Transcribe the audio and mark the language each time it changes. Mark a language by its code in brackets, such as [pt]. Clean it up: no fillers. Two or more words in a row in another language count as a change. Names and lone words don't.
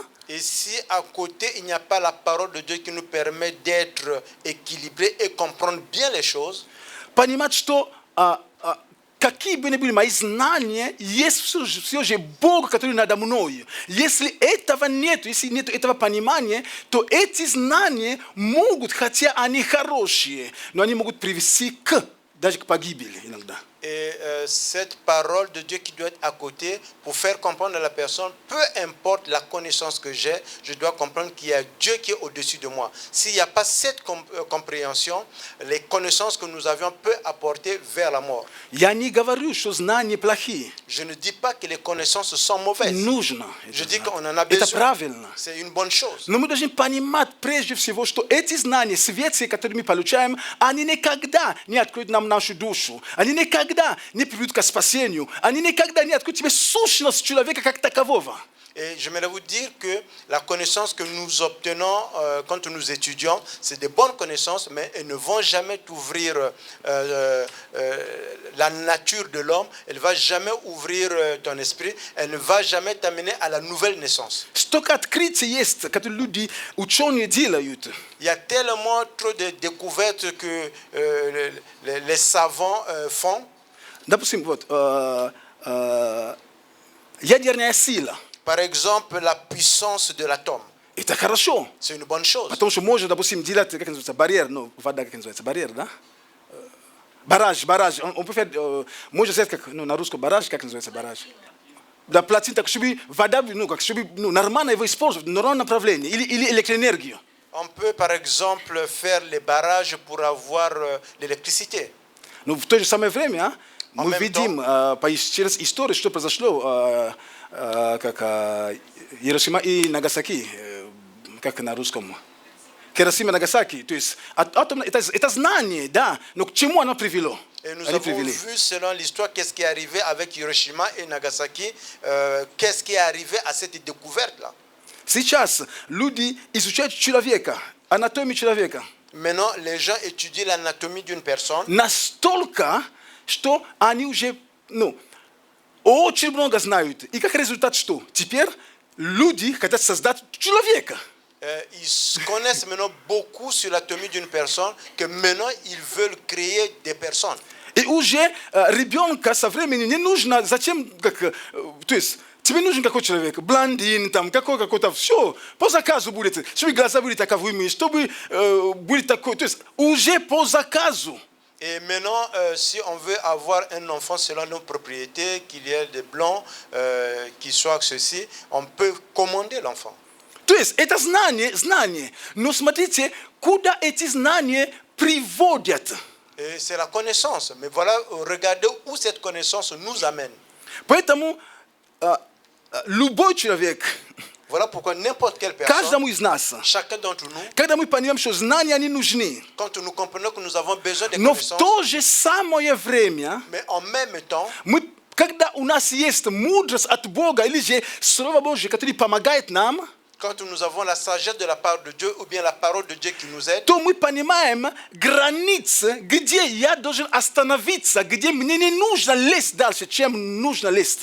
[fr] et si à côté il n'y a pas la parole de Dieu qui nous permet d'être équilibrés et comprendre bien les choses, [ru] понимать, что какие бы ни были мои знания, есть все же Бог, который надо мною. Если этого нет, если нет этого понимания, то эти знания могут, хотя они хорошие, но они могут привести даже к погибели иногда. [fr] et cette parole de Dieu qui doit être à côté pour faire comprendre à la personne, peu importe la connaissance que j'ai, je dois comprendre qu'il y a Dieu qui est au-dessus de moi. S'il n'y a pas cette compréhension, les connaissances que nous avions peuvent apporter vers la mort. [ru] Я не говорю, что знания плохие. [fr] Je ne dis pas que les connaissances sont mauvaises. [ru] Нужно. [fr] Je dis qu'on en a [ru] Это [fr] besoin. [ru] правильно. [fr] C'est une bonne chose. [ru] Но мы должны понимать прежде всего, что эти знания светские, которые мы получаем, они никогда не откроют нам нашу душу. Они никогда не приведут к спасению. Они никогда не откроют тебе сущность человека как такового. [fr] Et j'aimerais vous dire que la connaissance que nous obtenons quand nous étudions, c'est des bonnes connaissances, mais elles ne vont jamais t'ouvrir la nature de l'homme, elles ne vont jamais ouvrir ton esprit, elles ne vont jamais t'amener à la nouvelle naissance. [ru] Столько открытий есть, которые люди, ученые делают. [fr] Il y a tellement trop de découvertes que les savants font. [ru] Допустим, вот, ядерная сила. [fr] Par exemple, la puissance de l'atome. [ru] Это хорошо. [fr] C'est une bonne chose. [ru] Потому что можно, допустим, делать, как называется, барьер, ну, вода, как называется, барьер, да? [fr] Barrage. On peut faire... moi, je sais que... Non, [ru] на руско [fr] barrage, [ru] как называется barrage? Да, плотина, так, чтобы вода, нормально его использовать, но равно направление, или электроэнергию. [fr] On peut par exemple faire les barrages pour avoir l'électricité. [ru] Но в то же самое время мы [fr] même [ru] видим через историю, что произошло, как Хиросима и Нагасаки, как на русском. Хиросима и Нагасаки, то есть атом, это знание, да, но к чему оно привело? [fr] Et nous avons vu, selon l'histoire, qu'est-ce qui est arrivé avec Hiroshima et Nagasaki, qu'est-ce qui est arrivé à cette découverte-là. [ru] Сейчас люди изучают человека, анатомию человека. [fr] Maintenant, les gens étudient l'anatomie d'une personne. [ru] Настолько, что они уже, очень много знают. И как результат что? Теперь люди хотят создать человека. [fr] Ils connaissent maintenant beaucoup sur l'anatomie d'une personne, que maintenant ils veulent créer des personnes. [ru] И уже ребенка со временем не нужно, зачем, то есть, тебе нужен какой человек, блондин, там, какой-то, все, по заказу будет, чтобы глаза были таковыми, чтобы были такой, то есть, уже по заказу. [fr] Et maintenant, si on veut avoir un enfant selon nos propriétés, qu'il y ait des blancs, qu'il soit ceci, on peut commander l'enfant. [ru] То есть, это знание, но смотрите, куда эти знания приводят. [fr] Et c'est la connaissance. Mais voilà, regardez où cette connaissance nous amène. [ru] Поэтому любой человек, [fr] Voilà pourquoi n'importe quelle personne, [ru] каждому из нас, [fr] chacun d'entre nous, [ru] когда мы понимаем, что знания они нужны, [fr] quand nous comprenons que nous avons besoin de [ru] но в [fr] connaissances, [ru] то же самое время, [fr] mais en même temps, [ru] когда у нас есть мудрость от Бога, или же Слово Божье, которое помогает нам, [fr] quand nous avons la sagesse de la part de Dieu ou bien la parole de Dieu qui nous aide, [ru] то мы понимаем границы, где я должен остановиться, где мне не нужно лезть дальше, чем нужно лезть.